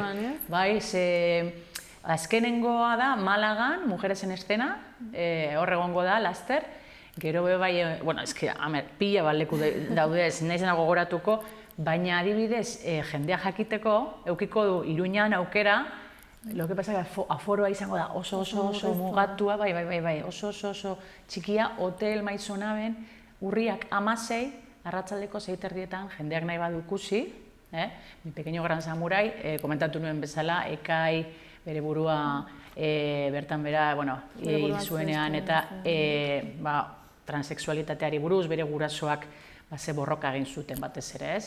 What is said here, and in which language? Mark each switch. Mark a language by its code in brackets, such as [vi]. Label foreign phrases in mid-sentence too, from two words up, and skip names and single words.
[eu] Bai, azkenengoa da Malagan, Mujeres en Escena, hor egongo da, laster. Gero bai, bueno, pila bat leku daude, ez naizena gogoratuko, baina adibidez, jendea jakiteko, eukiko du Iruñan aukera, [es] lo que pasa que [eu] aforoa izango da oso mugatua, bai, oso txikia, hotel Maizonaben, urriak 16, arratsaldeko 6:30 jendeak nahi badu ikusi, Mi Pequeño Gran Samurai, komentatu nuen bezala, Ekai, bere burua bertan bera, hil zuenean eta transexualitateari buruz, bere gurasoak ze borroka egin zuten batez ere, ez?